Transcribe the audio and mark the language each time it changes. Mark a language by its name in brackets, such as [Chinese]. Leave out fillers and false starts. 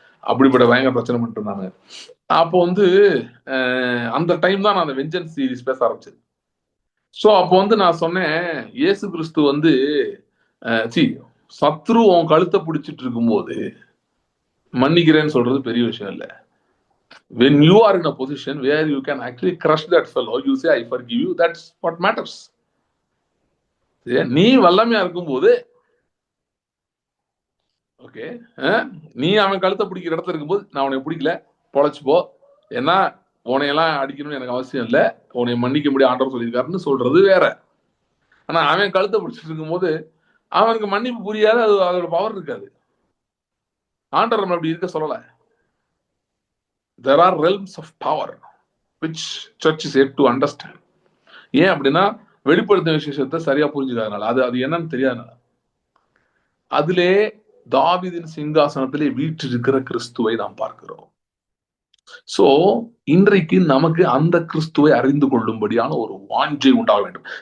[Tamil] அப்படிப்பட்ட பயங்கர பிரச்சனை பண்ணிட்டு இருந்தாங்க. அப்போ வந்து அந்த டைம் தான் நான் அந்த வெஞ்சன்ஸ் சீரிஸ் பேச ஆரம்பிச்சது. சோ அப்போ வந்து நான் சொன்னேன், இயேசு கிறிஸ்து வந்து சத்ரு உன் கழுத்தை பிடிச்சிட்டு இருக்கும்போது மன்னிக்கிறேன்னு சொல்றது பெரிய விஷயம் இல்ல. [English] When you are in a position where you can actually crush that fellow, you say I forgive you, that's what matters. [Tamil] நீ வல்லமையா இருக்கும்போது, ஓகே, நீ அவன் கழுத்தை பிடிக்கிற இடத்துல இருக்கும்போது, நான் உன்னை பிடிக்கல, பொழைச்சு போ, ஏன்னா உனையெல்லாம் அடிக்கணும்னு எனக்கு அவசியம் இல்லை, உன்னை மன்னிக்க முடியாது ஆண்டவர் சொல்லியிருக்காருன்னு சொல்றது வேற. ஆனா அவன் கழுத்தை பிடிச்சிட்டு இருக்கும்போது அவனுக்கு மன்னிப்பு புரியாது, அது அதோட பவர் இருக்காது. ஆண்டவர் நம்ம அப்படி இருக்க சொல்லல. [English] there are realms of power which church is yet to understand. [Tamil] ஏன் அப்படின்னா வெளிப்படுத்த விசேஷத்தை சரியா புரிஞ்சுக்காதனால, அது என்னன்னு தெரியாதனால. அதிலே தாவீதின் சிங்காசனத்திலே வீற்றிருக்கிற கிறிஸ்துவை நாம் பார்க்கிறோம். சோ இன்றைக்கு நமக்கு அந்த கிறிஸ்துவை அறிந்து கொள்ளும்படியான ஒரு வாஞ்சை உண்டாக வேண்டும்.